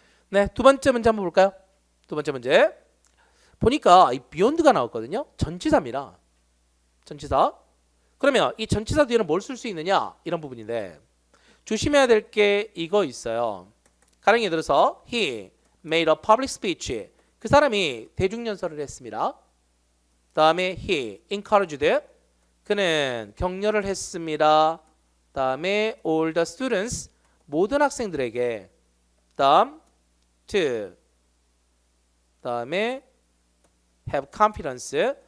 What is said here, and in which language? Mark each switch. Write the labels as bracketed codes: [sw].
[ko] 네, 두 번째 문제 한번 볼까요? 두 번째 문제 보니까 이 beyond가 나왔거든요. 전치사입니다. 전치사. 그러면 이 전치사 뒤에는 뭘 쓸 수 있느냐 이런 부분인데 조심해야 될 게 이거 있어요. 가령 예를 들어서 [en] he made a public speech. [ko] 그 사람이 대중연설을 했습니다. 다음에 [en] he encouraged. [ko] 그는 격려를 했습니다. 다음에 [en] all the students. [ko] 모든 학생들에게. 다음 to. 다음에 [en] have confidence.